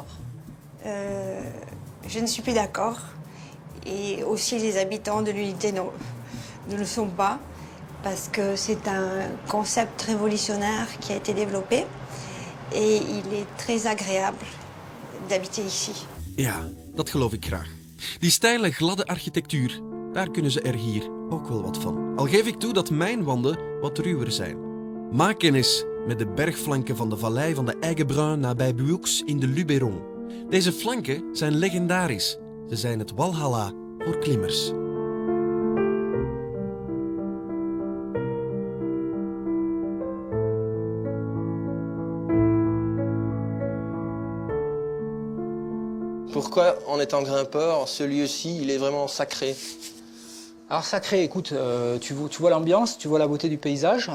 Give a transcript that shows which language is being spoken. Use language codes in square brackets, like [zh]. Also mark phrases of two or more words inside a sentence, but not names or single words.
[fr] Je ne suis plus d'accord. Et aussi les habitants de l'unité ne le sont pas. Parce que c'est un concept révolutionnaire qui a été développé et il est très agréable d'habiter ici. [nl] Ja, dat geloof ik graag. Die steile, gladde architectuur, daar kunnen ze er hier ook wel wat van. Al geef ik toe dat mijn wanden wat ruwer zijn. Maak kennis met de bergflanken van de vallei van de Aiguebruin nabij Buux in de Luberon. Deze flanken zijn legendarisch. Ze zijn het walhalla voor klimmers. [fr] Pourquoi, en étant grimpeur, ce lieu-ci, il est vraiment sacré? Alors sacré, écoute, tu vois l'ambiance, tu vois la beauté du paysage.